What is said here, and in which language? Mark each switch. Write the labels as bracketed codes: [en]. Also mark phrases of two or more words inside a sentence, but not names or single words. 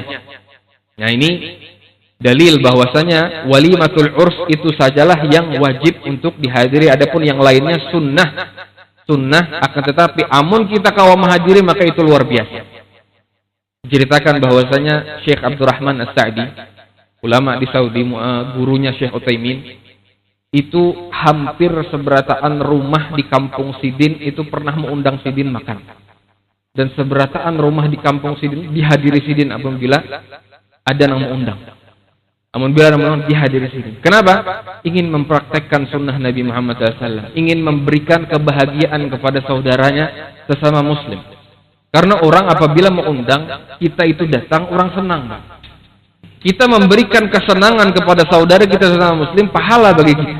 [bjn] Nah, ini dalil bahwasanya [ar] وليمة العرس [bjn] itu sajalah yang wajib untuk dihadiri, adapun yang lainnya sunnah akan tetapi amun kita kawa menghadiri maka itu luar biasa. [id] Diceritakan bahwasanya Syekh Abdurrahman As-Sa'di, [bjn] ulama di Saudi, gurunya Syekh Utsaimin, itu hampir seberataan rumah di kampung Sidin itu pernah mengundang Sidin makan. Dan seberataan rumah di kampung Sidin dihadiri Sidin apabila ada yang mengundang. [id] Namun bila memang dihadiri sini. Kenapa? Ingin mempraktekkan sunnah Nabi Muhammad SAW. Ingin memberikan kebahagiaan kepada saudaranya sesama muslim. Karena orang apabila mengundang, kita itu datang, orang senang. Kita memberikan kesenangan kepada saudara kita sesama muslim, pahala bagi kita.